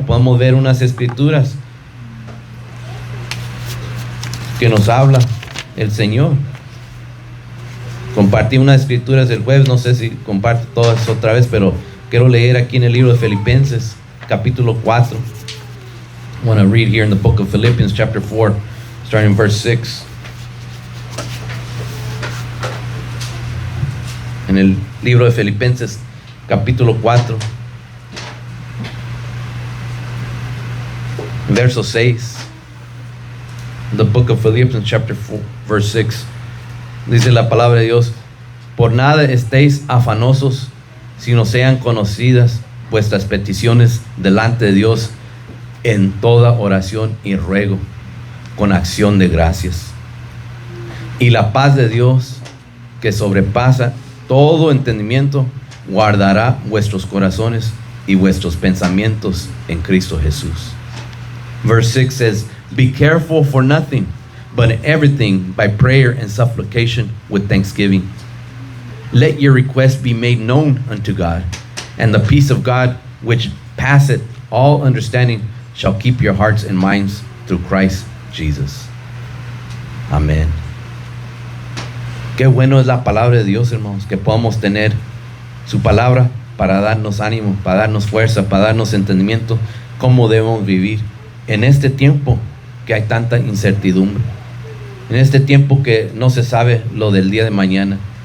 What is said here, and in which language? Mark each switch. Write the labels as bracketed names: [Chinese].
[Spanish] Podemos ver unas escrituras que nos habla el Señor. Compartí unas escrituras el jueves. No sé si comparto todas otra vez, pero quiero leer aquí en el libro de Filipenses, capítulo 4. [English] I want to read here in the book of Philippians, chapter 4, starting in verse 6. [Spanish] En el libro de Filipenses, capítulo 4, verso 6. [English] The book of Philippians, chapter 4, verse 6. [Spanish] Dice la palabra de Dios: por nada estéis afanosos, sino sean conocidas vuestras peticiones delante de Dios en toda oración y ruego, con acción de gracias. Y la paz de Dios, que sobrepasa todo entendimiento, guardará vuestros corazones y vuestros pensamientos en Cristo Jesús. [English] Verse 6 says, be careful for nothing, but in everything by prayer and supplication with thanksgiving. Let your requests be made known unto God, and the peace of God, which passeth all understanding, shall keep your hearts and minds through Christ Jesus. [Spanish] Amén. Qué bueno es la palabra de Dios, hermanos, que podamos tener su palabra para darnos ánimo, para darnos fuerza, para darnos entendimiento, cómo debemos vivir en este tiempo que hay tanta incertidumbre, en este tiempo que no se sabe lo del día de mañana.